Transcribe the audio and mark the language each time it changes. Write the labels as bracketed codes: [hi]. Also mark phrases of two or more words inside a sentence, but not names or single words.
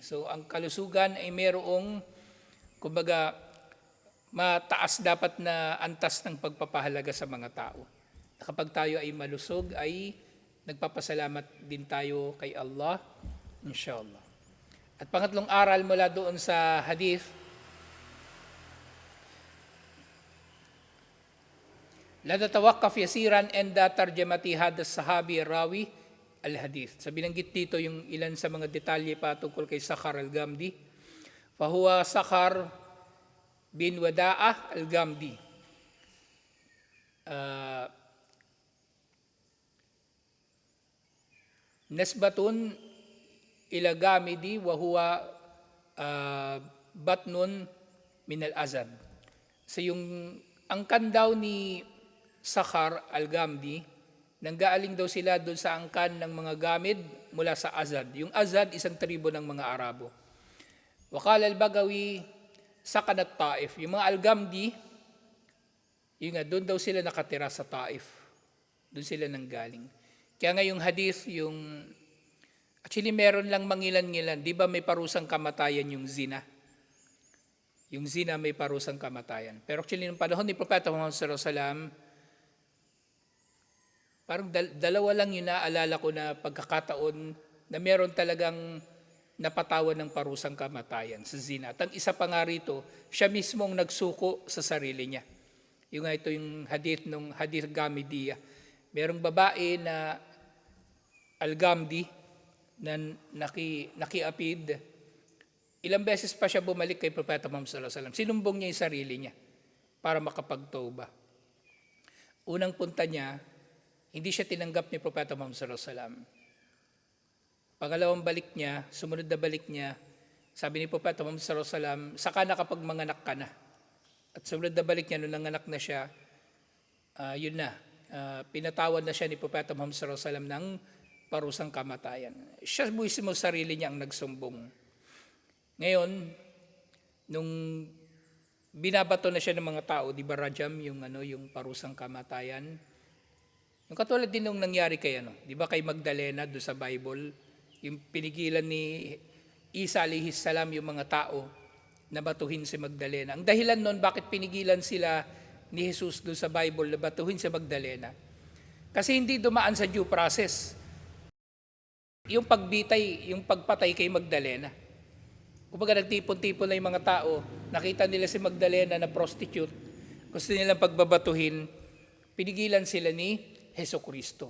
[tl] So ang kalusugan ay mayroong, kumbaga, mataas dapat na antas ng pagpapahalaga sa mga tao. Kapag tayo ay malusog, ay nagpapasalamat din tayo kay Allah, inshallah. At pangatlong aral mula doon sa hadith, [ar] لنتوقف يسيرا عند ترجمة هذا الصحابي راوي الحديث. [tl] So binanggit dito yung ilan sa mga detalye patungkol kay Sakhar al-Ghamdi. [ar] فهو صخر بن وداعة الغامدي. نسبة إلى غامد وهو بطن من الأزد. [tl] So yung angkan daw ni Sakhar al-Ghamdi, nanggaaling daw sila doon sa angkan ng mga Gamid mula sa Azad. Yung Azad, isang tribo ng mga Arabo. [ar] وقال البغوي سكنت الطائف. [tl] Yung mga al-Ghamdi, yun nga, doon daw sila nakatira sa Taif. Doon sila nanggaling. Kaya nga yung hadith, actually meron lang mangilan-ngilan. Di ba may parusang kamatayan yung zina? Yung zina may parusang kamatayan. Pero actually, nung panahon ni Propeta Muhammad [ar] صلى الله عليه وسلم, [tl] parang dalawa lang yung naalala ko na pagkakataon na meron talagang napatawan ng parusang kamatayan sa zina. At ang isa pa nga rito, siya mismong nagsuko sa sarili niya. Yung nga ito yung hadith ng hadith Ghamidiyah. Merong babae na al-Ghamdi na nakiapid. Ilang beses pa siya bumalik kay Propeta Muhammad [ar] صلى الله عليه وسلم. [tl] Sinumbong niya yung sarili niya para makapagtauba. Unang punta niya, hindi siya tinanggap ni Propeta Muhammad [ar] صلى الله عليه وسلم. [tl] Pangalawang balik niya, sumunod na balik niya, sabi ni Propeta Muhammad [ar] صلى الله عليه وسلم, [tl] saka na kapag manganak ka na. At sumunod na balik niya, nung nanganak na siya, pinatawad na siya ni Propeta Muhammad [ar] صلى الله عليه وسلم [tl] ng parusang kamatayan. Siya mismo sarili niya ang nagsumbong. Ngayon, nung binabato na siya ng mga tao, di ba rajam, yung parusang kamatayan, yung katulad din nung nangyari kay di ba kay Magdalena do sa Bible, yung pinigilan ni Isa [ar] عليه السلام [tl] yung mga tao na batuhin si Magdalena. Ang dahilan nun bakit pinigilan sila ni Jesus do sa Bible na batuhin si Magdalena, kasi hindi dumaan sa [en] due process [tl] yung yung pagpatay kay Magdalena. Kumbaga nagtipon-tipon na yung mga tao, nakita nila si Magdalena na prostitute, gusto nilang pagbabatuhin, pinigilan sila ni Hesukristo.